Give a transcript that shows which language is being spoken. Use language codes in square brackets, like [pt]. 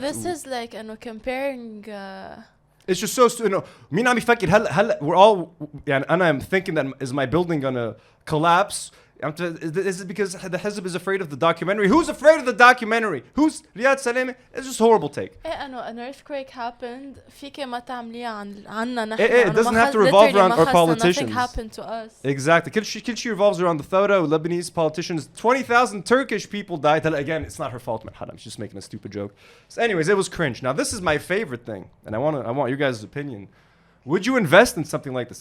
[en] This is like comparing. It's just so [ar] مين عم يفكر هلا [en] we're all [ar] يعني أنا [en] am thinking that is my building gonna collapse. Is it because the Hizb is afraid of the documentary? Who's afraid of the documentary? Who's Riyad Salemi? It's just a horrible take. [ar] إنه [en] an earthquake happened [ar] فيك ما تعمليها عنا نحن. [en] It doesn't have to revolve around our politicians. Nothing happened to us. Exactly. [ar] كل شيء [en] revolves around the Thawra, Lebanese politicians. 20,000 Turkish people died. Again, it's not her fault, man. She's just making a stupid joke. So anyways, it was cringe. Now this is my favorite thing, and I want your guys' opinion. Would you invest in something like this?